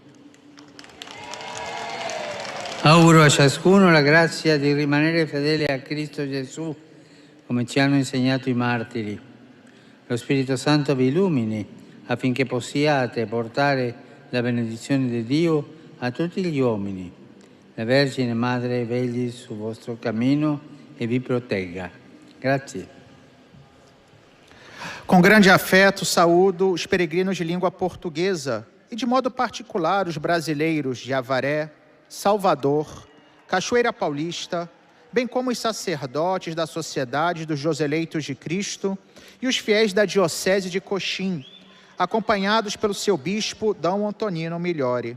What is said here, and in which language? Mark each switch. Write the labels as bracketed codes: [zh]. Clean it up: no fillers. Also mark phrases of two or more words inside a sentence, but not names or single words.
[it] Auguro a ciascuno la grazia di rimanere fedele a Cristo Gesù, come ci hanno insegnato i martiri. Lo Spirito Santo vi illumini affinché possiate portare la benedizione di Dio a tutti gli uomini. La Vergine Madre vegli sul vostro cammino e vi protegga. Grazie. [pt] Com grande afeto, saúdo os peregrinos de língua portuguesa e, de modo particular, os brasileiros de Avaré, Salvador, Cachoeira Paulista, bem como os sacerdotes da Sociedade dos Eleitos de Cristo e os fiéis da Diocese de Coxim, acompanhados pelo seu bispo, Dom Antonino Migliori.